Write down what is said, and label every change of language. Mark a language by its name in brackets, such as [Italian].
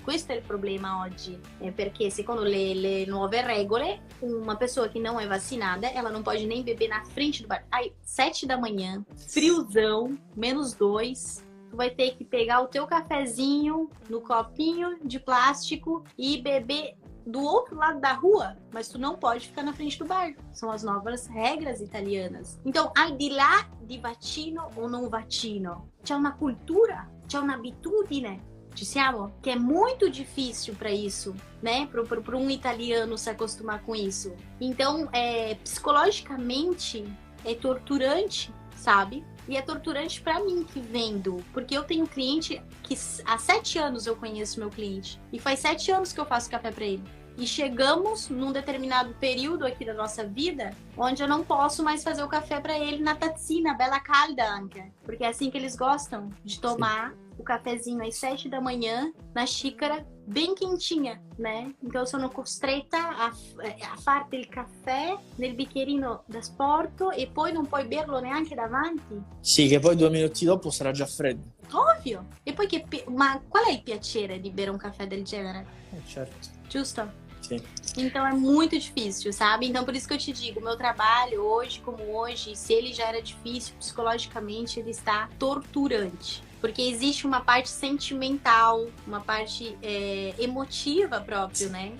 [Italian] Questo è il problema oggi, perché secondo le nuove regole, [Portuguese] uma pessoa que não é vacinada, ela não pode nem beber na frente do bar. Aí, 7 da manhã, friozão, -2, tu vai ter que pegar o teu cafezinho no copinho de plástico e beber do outro lado da rua, mas tu não pode ficar na frente do bar. São as novas regras italianas. [Italian] Então, al di là di vaccino o non vaccino, c'è una cultura, c'è un'abitudine, ci siamo? [Portuguese] Que é muito difícil para isso, né? Para um italiano se acostumar com isso. Então, psicologicamente, é torturante, sabe? E é torturante pra mim que vendo, porque eu tenho cliente que há 7 anos eu conheço meu cliente. E faz 7 anos que eu faço café pra ele. E chegamos num determinado período aqui da nossa vida, onde eu não posso mais fazer o café pra ele na tazzina, [Italian] bella calda, anche. [Portuguese] Porque é assim que eles gostam de tomar. Sim. O cafezinho às 7 da manhã, na xícara, bem quentinha, né? Então eu [Italian] sono costretta a farti il caffè nel bicchierino da sporto e poi non puoi berlo neanche davanti. Sì, che poi 2 minuti dopo sarà già freddo. Ovvio! E poi ma qual è il piacere di bere un caffè del genere? Certo. Giusto? [Portuguese] Sim. Então é muito difícil, sabe? Então por isso que eu te digo, meu trabalho hoje como hoje, se ele já era difícil psicologicamente, ele está torturante. Porque existe uma parte sentimental, uma parte emotiva próprio, né?